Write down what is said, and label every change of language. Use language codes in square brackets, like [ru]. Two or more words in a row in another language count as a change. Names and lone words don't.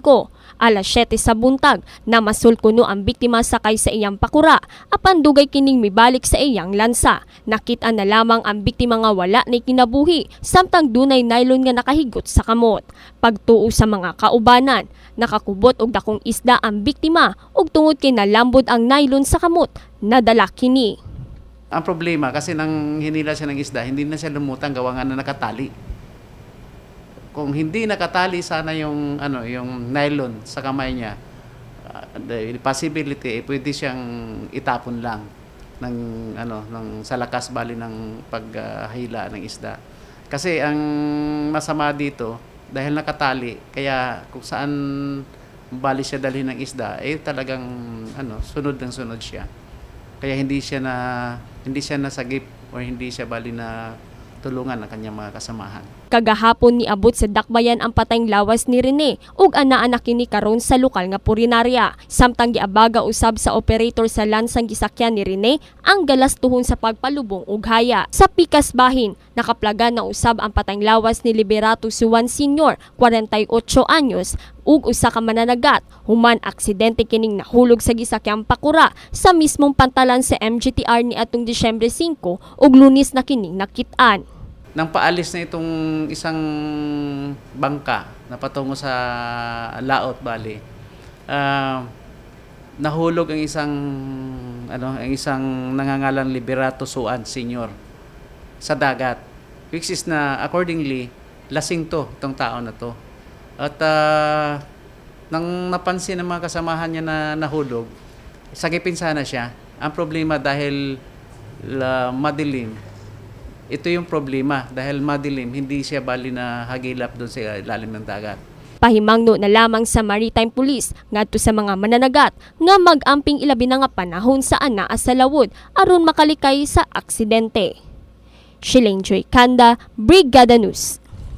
[ceb] Alas 7 sa buntag, namasul kuno ang biktima sakay sa iyang pakura, apan dugay kining mibalik sa iyang lansa. Nakita na lamang ang biktima nga wala na kinabuhi, samtang dunay nylon nga nakahigot sa kamot. Pagtuo sa mga kaubanan, nakakubot og dakong isda ang biktima ug tungod kay nalambod ang nylon sa kamot, nadala kini. [tl] Ang problema kasi nang hinila siya ng isda, hindi na siya lumutang gawa nga na nakatali. Kung hindi nakatali sana yung yung nylon sa kamay niya, [en] the possibility [tl] pwede siyang itapon lang ng sa lakas bali ng paghila ng isda. Kasi ang masama dito dahil nakatali, kaya kung saan bali siya dalhin ng isda, talagang sunod ng sunod siya. Kaya hindi siya nasagip o hindi siya bali na tulungan ng kanyang mga kasamahan. [ceb] Kagahapon niabot sa Dakbayan ang patayng lawas ni Rene ug anaa kini karon sa lokal nga purinarya. Samtang giabaga usab sa operator sa lansang gisakyan ni Rene ang galastuhon sa pagpalubong ug haya. Sa Pikas Bahin, nakaplaga na usab ang patayng lawas ni Liberato Suwan Sr., 48 anyos, ug usa ka mananagat. Human aksidente kining nahulog sa gisakyang pakura sa mismong pantalan sa MGTR ni atong Disyembre 5 ug Lunes na kining nakitaan. [tl] Nang paalis na itong isang bangka na patungo sa Laot Bali, nahulog ang isang nangangalang Liberato Suwan Sr. sa dagat, [en] which is [tl] na accordingly lasing itong tao na to. At nang napansin ng mga kasamahan niya na nahulog, sagipin sana siya. Ang problema dahil madilim, ito yung problema dahil madilim, hindi siya bali na hagilap doon sa ilalim ng dagat. [ceb] Pahimangno na lamang sa Maritime Police ngadto sa mga mananagat nga mag-amping ilabi na nga panahon sa anaa sa lawod aron makalikay sa aksidente. Shilane Joy Kanda, Brigada News.